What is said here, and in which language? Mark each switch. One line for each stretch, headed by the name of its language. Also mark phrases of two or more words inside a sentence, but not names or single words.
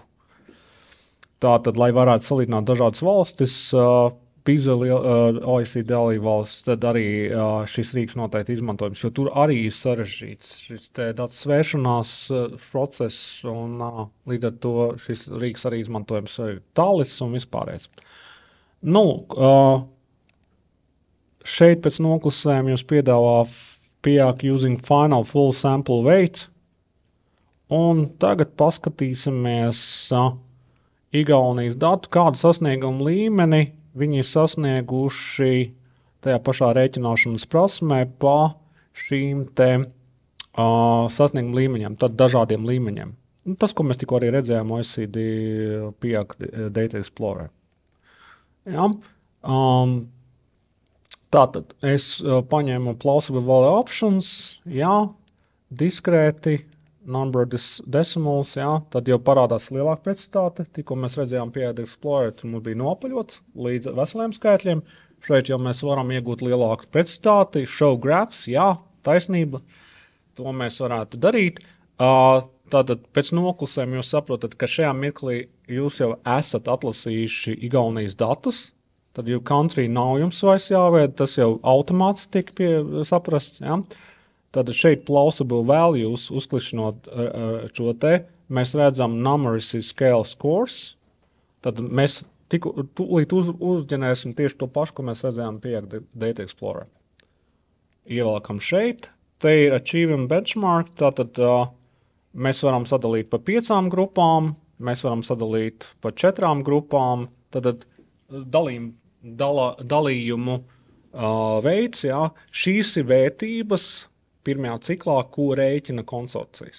Latvian: Tātad, lai varētu salīdzināt dažādas valstis, PISA OECD valsts, tad arī šis rīks noteikti izmantojams, jo tur arī ir sarežģīts šis te datu svēršanās process, un līdz ar to šis rīks arī izmantojams arī Thales un vispārējais. Šeit pēc noklusējuma jūs piedāvā PIAC
English: using final full sample weight,
Latvian: un tagad paskatīsimies Igaunijas datu, kādu sasniegumu līmeni viņi ir sasnieguši tajā pašā rēķināšanas prasmē pa šīm te sasniegumu līmeņiem, tad dažādiem līmeņiem. Tas, ko mēs tikko arī redzējām OECD PIAC Data Explorer. Ja? Tātad es paņēmu
English: plausible value options,
Latvian: diskrēti,
English: number decimals,
Latvian: tad jau parādās lielāka precizitāte. Tikko mēs redzējām PIAC Explorer, tur mums bija nopaļots līdz veseliem skaitļiem. Šeit jau mēs varam iegūt lielāku precizitāti,
English: show graphs,
Latvian: jā, taisnība, to mēs varētu darīt. Tātad pēc noklusēm jūs saprotat, ka šajā mirklī jūs jau esat atlasījuši Igaunijas datus, tad jau country nav jums vairs jāveid, tas jau automāts tiek saprasts, jā. Tad šeit
English: plausible values,
Latvian: uzklišanot šo te, mēs redzam
English: numeracy scale scores,
Latvian: tad mēs tūlīt uzģenēsim tieši to pašu, ko mēs redzējām pie Data Explorer. Ievelkam šeit, te ir
English: achievement benchmark,
Latvian: tātad mēs varam sadalīt pa 5 grupām, mēs varam sadalīt pa 4 grupām, tātad dalījumu veids, jā, šīs ir vērtības pirmajā ciklā, ko rēķina konsorcijas.